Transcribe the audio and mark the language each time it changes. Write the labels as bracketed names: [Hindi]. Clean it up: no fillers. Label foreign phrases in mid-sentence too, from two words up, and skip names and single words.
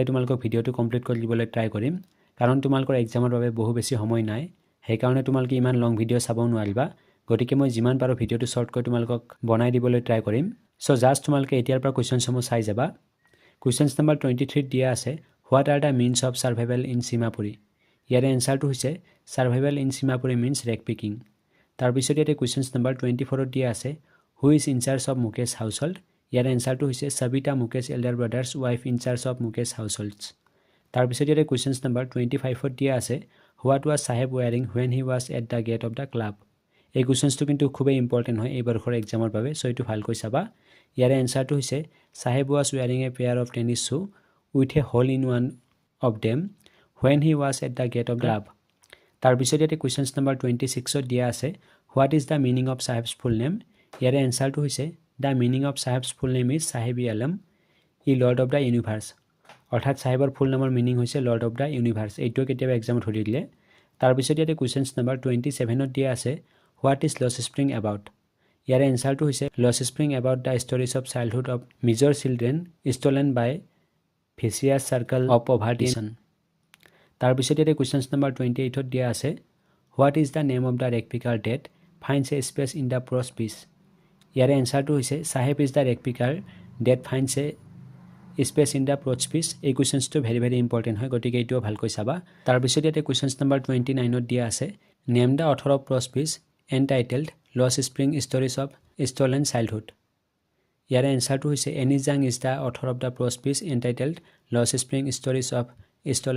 [Assamese] তোমালোকক ভিডিঅ'টো কমপ্লিট কৰি দিবলৈ ট্ৰাই কৰিম কাৰণ তোমালোকৰ এক্সামৰ বাবে বহু বেছি সময় নাই সেইকাৰণে তোমালোকে ইমান [English] long video' [Assamese] চাব নোৱাৰিবা গতিকে মই যিমান পাৰো ভিডিঅ'টো শৰ্ট কৰি তোমালোকক বনাই দিবলৈ ট্ৰাই কৰিম [English] so just [Assamese] তোমালোকে এতিয়াৰ পৰা কুৱেশ্যনসমূহ চাই যাবা [English] questions number [Assamese] 23 দিয়া আছে [English] What are the means of survival in Seemapuri [Assamese] ইয়াৰ এনসাৰটো হৈছে [English] survival in Seemapuri means rag picking [Assamese] তাৰপিছত ইয়াতে কুৱেশ্যনছ নম্বৰ 24 দিয়া আছে [English] Who is in charge of Mukesh household [Assamese] ইয়াৰ এনসাৰটো হৈছে [English] Savita Mukesh elder brother's wife in charge of Mukesh households [Assamese] তাৰপিছত ইয়াতে কুৱেশ্যনছ নম্বৰ 25 দিয়া আছে [English] What was Saheb wearing when he was at the gate of the club [Assamese] এই কুৱেশ্যনছটো কিন্তু খুবেই ইম্পৰ্টেণ্ট হয় এই বৰ্ষৰ এক্সামৰ বাবে সো এইটো ভালকৈ চাবা ইয়াৰ এনসাৰটো হৈছে [English] Saheb was wearing a pair of tennis shoe with a hole in one of them when he was at the gate of the ক্লাব [Assamese] তাৰপিছত ইয়াতে কুৱেশ্যনছ নম্বৰ 26 দিয়া আছে [English] What is the meaning of Saheb's full name [Assamese] ইয়াৰ এনসাৰটো হৈছে [English] The meaning of Saheb's full name is Saheb-e-Alam i.e. Lord of the Universe [Assamese] অৰ্থাৎ সাহেবৰ ফুল নামৰ মিনিং হৈছে [English] Lord of the Universe [Assamese] এইটো কেতিয়াবা এক্সামত সুধি দিলে তাৰপিছত ইয়াতে কুৱেশ্যনছ নম্বৰ 27 দিয়া আছে [English] What is Lost Spring about [Assamese] ইয়াৰ এনসাৰটো হৈছে [English] Lost Spring about the stories of childhood of miser children stolen by vicious circle of poverties [Assamese] তাৰপিছত ইয়াতে কুৱেশ্যনছ নম্বৰ 28 দিয়া আছে [English] What is the name of the rag picker that finds a space in the prose piece [Assamese] ইয়াৰ এনসাৰটো হৈছে [English] Saheb is the rag picker that finds a space in the prose piece [Assamese] এই কুৱেশ্যনছটো [English] very very important [Assamese] হয় গতিকে এইটোও ভালকৈ চাবা তাৰপিছত ইয়াতে কুৱেশ্যনছ নম্বৰ 29 দিয়া আছে [English] Name the author of prose piece entitled Lost Spring Stories of Stolen Childhood [Assamese] ইয়াৰ এনসাৰটো হৈছে [English] Anees Jung is the author of the prose piece entitled Lost Spring Stories of Stolen